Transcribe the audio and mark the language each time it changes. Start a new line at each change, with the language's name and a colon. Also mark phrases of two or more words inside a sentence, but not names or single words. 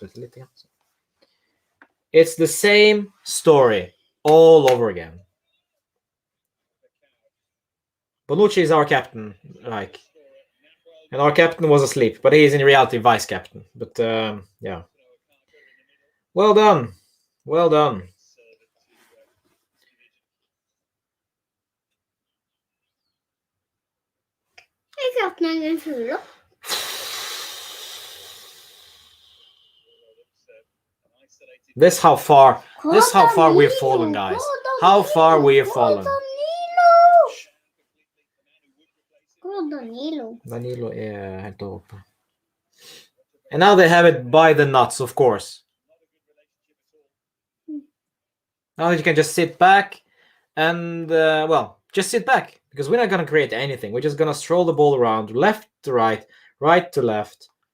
English: It's the same story all over again. Bonucci is our captain, and our captain was asleep, but he is in reality vice captain. But yeah, well done, well done.
Norwegian: Jeg har hatt noen fugler.
English: This how far we've fallen, guys. How far we have fallen. Danilo
Norwegian: helt oppe.
English: And now they have it by the nuts, of course. Now you can just sit back and, just sit back. Because we're not going to create anything. We're just going to stroll the ball around, left to right, right to left.